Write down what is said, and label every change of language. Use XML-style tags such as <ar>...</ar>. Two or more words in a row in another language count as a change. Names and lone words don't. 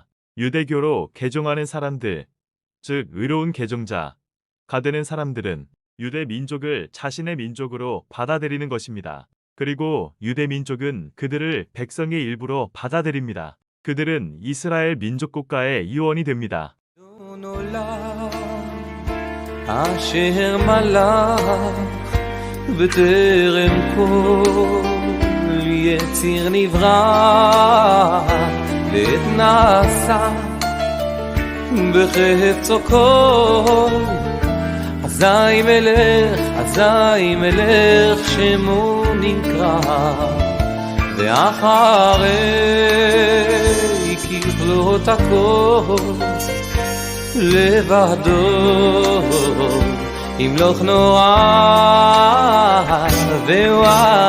<ko>유대교로 개종하는 사람들, 즉 의로운 개종자가 되는 사람들은 유대 민족을 자신의 민족으로 받아들이는 것입니다. 그리고 유대 민족은 그들을 백성의 일부로 받아들입니다. 그들은 이스라엘 민족 국가의 이원이 됩니다.</ko> <he>אשר מלך בטרם כל יציר נברא לעת נעשה בחפצו כל אזי מלך שמו נקרא ואחרי ככלות הכל לבדו ימלוך נורא והוא</he>